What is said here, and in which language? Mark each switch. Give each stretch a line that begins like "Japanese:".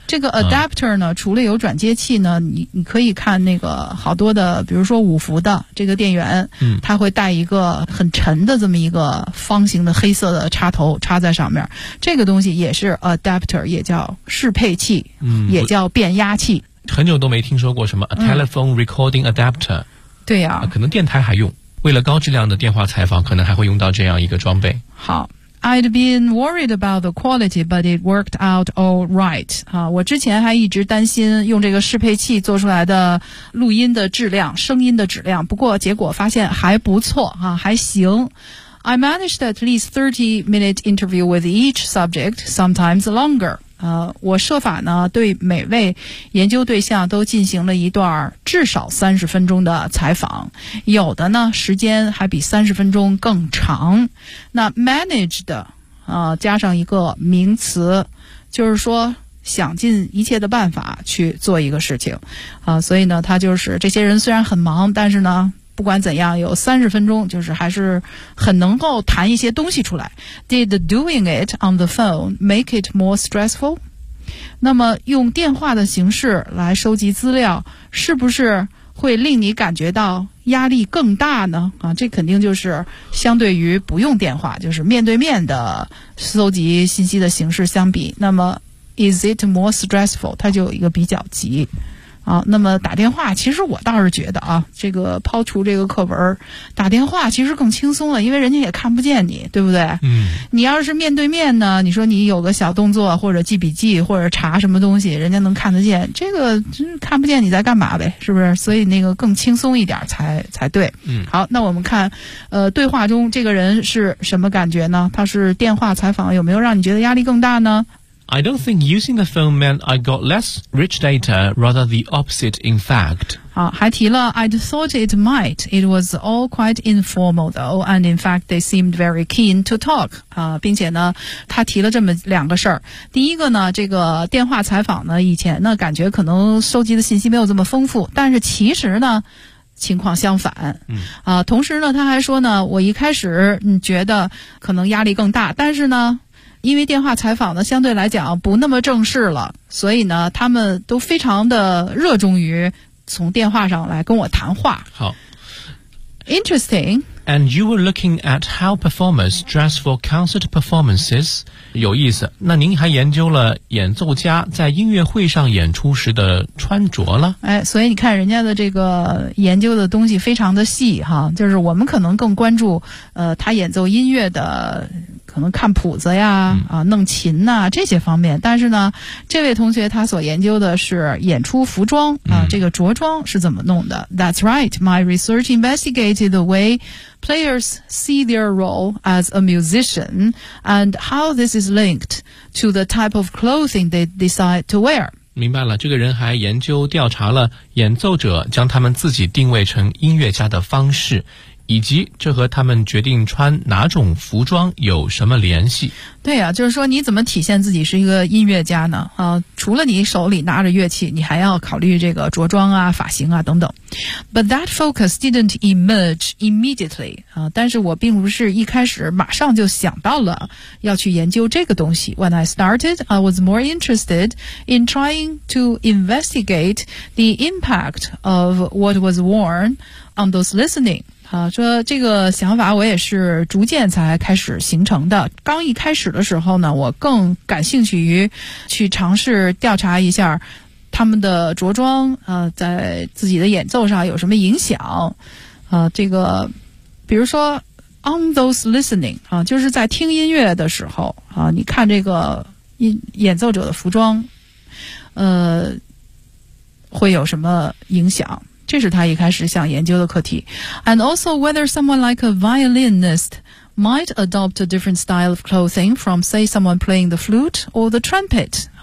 Chinese: 这个 adapter 呢，除了有转接器呢，你可以看那个好多的，比如说五伏的这个电源，它会带一个很沉的这么一个方形的黑色的插头插在上面，这个东西也是 adapter， 也叫适配器，也叫变压器。很久都没听说过什么
English: a telephone recording adapter。
Chinese: 对呀、可能电台还用，为了高质量的电话采访，可能还会用到这样一个装备。好。
English: I'd been worried about the quality, but it worked out all right.
Chinese: 我之前还一直担心用这个适配器做出来的录音的质量，声音的质量，不过结果发现还不错，还行。
English: I managed at least 30-minute interview with each subject, sometimes longer.
Chinese: 我设法呢，对每位研究对象都进行了一段至少30分钟的采访，有的呢，时间还比30分钟更长。那 managed, 加上一个名词，就是说想尽一切的办法去做一个事情。所以呢，他就是这些人虽然很忙，但是呢不管怎样，有30分钟就是还是很能够谈一些东西出来。
English: Did doing it on the phone make it more stressful?
Chinese: 那么用电话的形式来收集资料，是不是会令你感觉到压力更大呢？这肯定就是相对于不用电话，就是面对面的收集信息的形式相比，那么
English: is it more stressful?
Chinese: 它就有一个比较级。那么打电话其实我倒是觉得这个抛除这个课文，打电话其实更轻松了，因为人家也看不见你，对不对？你要是面对面呢，你说你有个小动作或者记笔记或者查什么东西，人家能看得见，这个真看不见你在干嘛呗，是不是？所以那个更轻松一点才对。好，那我们看对话中这个人是什么感觉呢？他是电话采访，有没有让你觉得压力更大呢？
English: I don't think using the phone meant I got less rich data, rather the opposite, in fact.
Chinese: 还提了
English: I'd thought it might. It was all quite informal, though, and in fact, they seemed very keen to talk.
Chinese: 并且呢，他提了这么两个事儿。第一个呢，这个电话采访呢，以前呢，感觉可能收集的信息没有这么丰富，但是其实呢，情况相反。同时呢，他还说呢，我一开始觉得可能压力更大，但是呢，因为电话采访呢相对来讲不那么正式了，所以呢他们都非常的热衷于从电话上来跟我谈话。好。
English: Interesting. And you were looking at how performers dress for concert performances.
Chinese: 有意思。那您还研究了演奏家在音乐会上演出时的穿着了。所以你看人家的这个研究的东西非常的细哈，就是我们可能更关注他演奏音乐的可能看谱子呀，弄琴呐，这些方面。但是呢，这位同学他所研究的是演出服装啊，这个着装是怎么弄的。
English: That's right. My research investigated the way players see their role as a musician and how this is linked to the type of clothing they decide to wear.
Chinese: 明白了，这个人还研究调查了演奏者将他们自己定位成音乐家的方式，以及这和他们决定穿哪种服装有什么联系。对啊，就是说你怎么体现自己是一个音乐家呢？除了你手里拿着乐器，你还要考虑这个着装啊、发型啊等等。
English: But that focus didn't emerge immediately.
Chinese: 但是我并不是一开始马上就想到了要去研究这个东西。
English: When I started, I was more interested in trying to investigate the impact of what was worn on those listening.
Chinese: 说这个想法我也是逐渐才开始形成的。刚一开始的时候呢，我更感兴趣于去尝试调查一下他们的着装，在自己的演奏上有什么影响。这个比如说
English: on those listening,
Chinese: 就是在听音乐的时候，你看这个演奏者的服装会有什么影响。这是他一开始想研究的课题。
English: And also whether someone like a violinist might adopt a different style of clothing from say someone playing the flute or the trumpet.